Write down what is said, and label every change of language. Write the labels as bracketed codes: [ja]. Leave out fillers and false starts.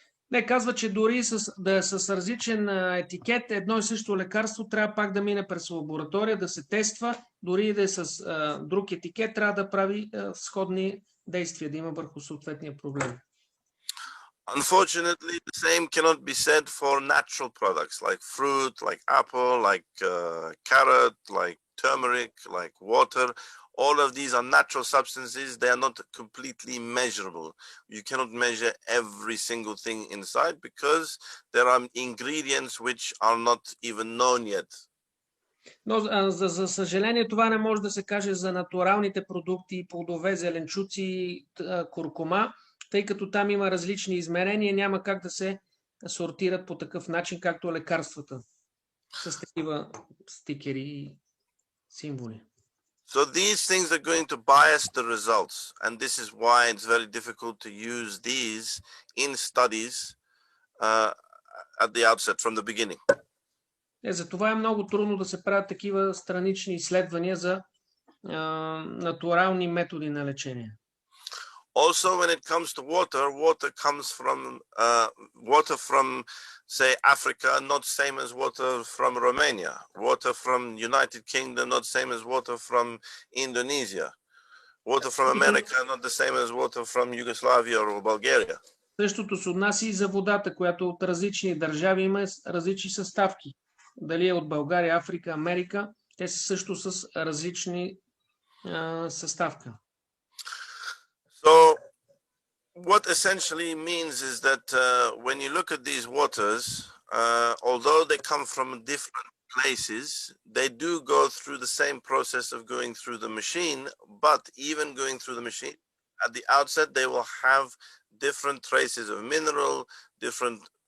[bg] Не, казва, че дори да е с различен етикет, едно и също лекарство трябва пак да мине през лаборатория, да се тества, дори да е с друг етикет, трябва да прави сходни действия, да има върху съответния проблем. [en] Unfortunately, the same cannot be said for natural products like fruit, like apple, like carrot, like turmeric, like water. All of these are natural substances. They are not completely measurable. You cannot measure every single thing inside because there are ingredients which are not even known yet. [bg] Но за съжаление това не може да се каже за натуралните продукти, плодове, зеленчуци, куркума, тъй като там има различни измерения, няма как да се сортират по такъв начин, както лекарствата, с такива стикери и символи. [en] So these things are going to bias the results, and this is why it's very difficult to use these in studies at the outset, from the beginning. [bg] Затова е много трудно да се правят такива странични изследвания за натурални методи на лечение. [en] Also, when it comes to water comes from water from, say, Africa, not same as water from Romania. Water from United Kingdom, not same as water from Indonesia. Water from America, not the same as water from Yugoslavia or Bulgaria. [bg] Същото се отнася и за водата, която от различни държави има различни съставки. Дали е от България, Африка, Америка, те са също с различни съставка. [en] So what essentially means is that when you look at these waters, although they come from different places, they do go through the same process of going through the machine, but even going through the machine, at the outset, they will have different traces of mineral, different